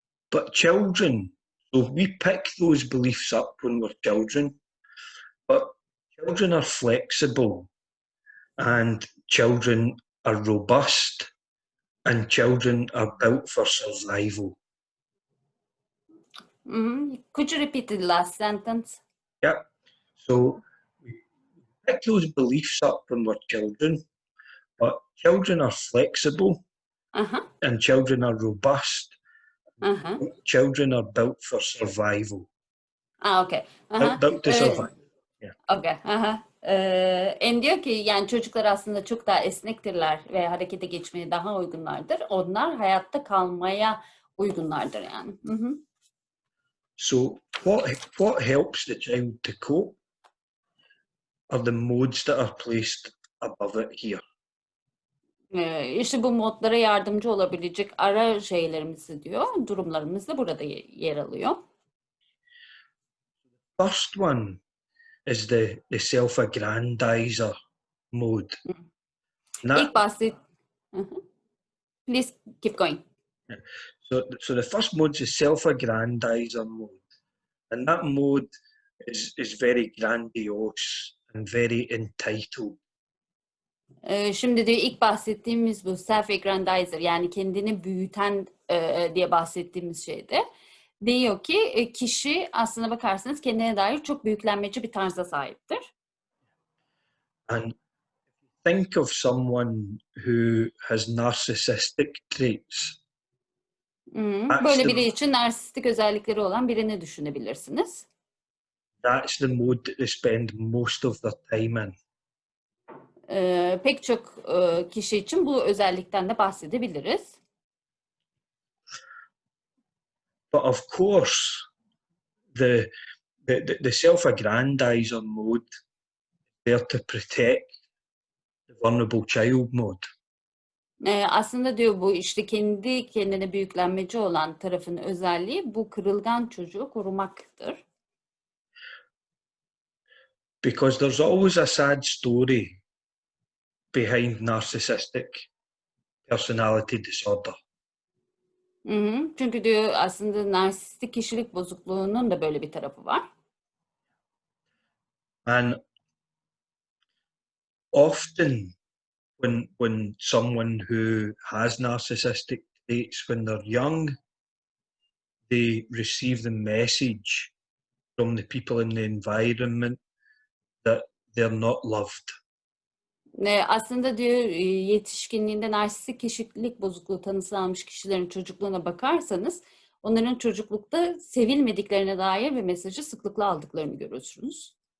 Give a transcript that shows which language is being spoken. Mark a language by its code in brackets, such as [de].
[en] But children, so we pick those beliefs up when we're children, but children are flexible and children are robust and children are built for survival. Could you repeat the last sentence? Yeah. So we pick those beliefs up when we're children, but children are flexible and children are robust. Children are built for survival. Okay. Built to survive. Yeah. Okay. [tr] En diyor ki yani çocuklar aslında çok daha esnektirler ve harekete geçmeye daha uygunlardır. Onlar hayatta kalmaya uygunlardır yani. [en] So what helps the child to cope are the modes that are placed above it here. [tr] İşte bu modlara yardımcı olabilecek ara şeylerimizi diyor, durumlarımız da burada yer alıyor. [en] First one is the self-aggrandizer mode. [tr] İlk [en] Please keep going. So the first mode is self-aggrandizer mode, and that mode is very grandiose and very entitled. [tr] Şimdi de ilk bahsettiğimiz bu self-aggrandizer yani kendini büyüten diye bahsettiğimiz şeyde diyor ki kişi aslına bakarsanız kendine dair çok büyüklenmeci bir tarza sahiptir. [en] And think of someone who has narcissistic traits. [tr] Böyle biri için narsistik özellikleri olan birini düşünebilirsiniz. [en] That's the mode that they spend most of their time in. [tr] Pek çok kişi için bu özellikten de bahsedebiliriz. [en] But of course, the self-aggrandizer mode is there to protect the vulnerable child mode. [tr] Aslında diyor bu işte kendi kendine büyüklenmeci olan tarafın özelliği bu kırılgan çocuğu korumaktır. [en] Because there's always a sad story behind narcissistic personality disorder. [tr] Çünkü diyor aslında narsistik kişilik bozukluğunun da böyle bir tarafı var. [en] And often when someone who has narcissistic traits when they're young, they receive the message from the people in the environment that they're not loved. [tr] Aslında diyor yetişkinliğinde narsistik kişilik bozukluğu tanısı almış kişilerin çocukluğuna bakarsanız onların çocuklukta sevilmediklerine dair bir mesajı sıklıkla aldıklarını görürsünüz.